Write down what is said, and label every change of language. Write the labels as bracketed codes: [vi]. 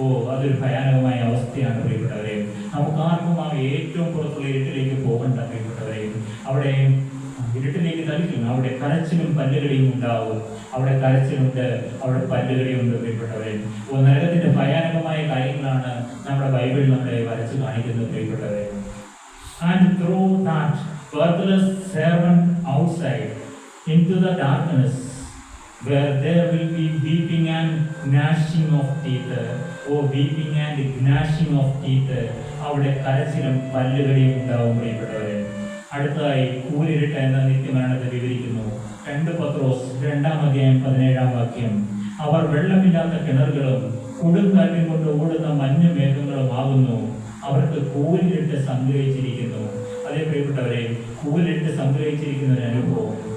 [ml] അതൊരു ഭയാനകമായ അവസ്ഥയാണ് പ്രിയപ്പെട്ടവരെ. നമുക്കാർക്കും ആ ഏറ്റവും പുറത്തുള്ള ഇരുട്ടിലേക്ക് പോകണ്ട പ്രിയപ്പെട്ടവരെ. അവിടെ ഇരുട്ടിലേക്ക് തളിക്കുന്നു, അവിടെ കരച്ചിലും പല്ലുകടിയും ഉണ്ടാവും. അവിടെ കരച്ചിലുണ്ട്, അവിടെ പല്ലുകടിയുണ്ട് പ്രിയപ്പെട്ടവരെ. നരകത്തിന്റെ ഭയാനകമായ കാര്യങ്ങളാണ് നമ്മുടെ ബൈബിൾ നമ്മളെ വരച്ച് കാണിക്കുന്നത് പ്രിയപ്പെട്ടവരെ. [en] And throw that worthless servant outside into the darkness, where there will be weeping and gnashing of teeth. Weeping and gnashing of teeth. [ml] അവിടെ കരച്ചിലും പല്ലുകടിയും ഉണ്ടാവും പ്രിയപ്പെട്ടവരെ. അടുത്തതായി കൂരിരുട്ട് എന്ന നിത്യമരണത്തെ വിവരിക്കുന്നു. 2 പത്രോസ് 2-ാം അധ്യായം 17-ാം വാക്യം. അവർ വെള്ളമില്ലാത്ത കിണറുകളും കൊടുങ്കാറ്റിൽ കൊണ്ട് ഓടുന്ന മഞ്ഞു മേഘങ്ങളും ആകുന്നു. അവർക്ക് കൂരിരുട്ട് സംഗ്രഹിച്ചിരിക്കുന്നു. അതേ പ്രിയപ്പെട്ടവരെ, കൂരിരുട്ട് സംഗ്രഹിച്ചിരിക്കുന്ന ഒരു അനുഭവം.